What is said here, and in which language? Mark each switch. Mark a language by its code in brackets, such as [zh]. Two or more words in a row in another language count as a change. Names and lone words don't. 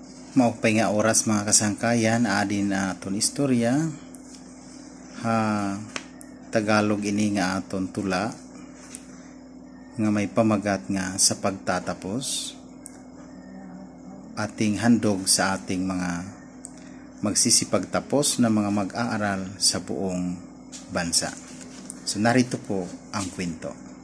[war] Maupay nga oras mga kasangkayan, adin aton istorya ha Tagalog ini nga aton tula nga may pamagat nga sa pagtatapos. [tl] Ating handog sa ating mga magsisipagtapos na mga mag-aaral sa buong bansa. So narito po ang kwento.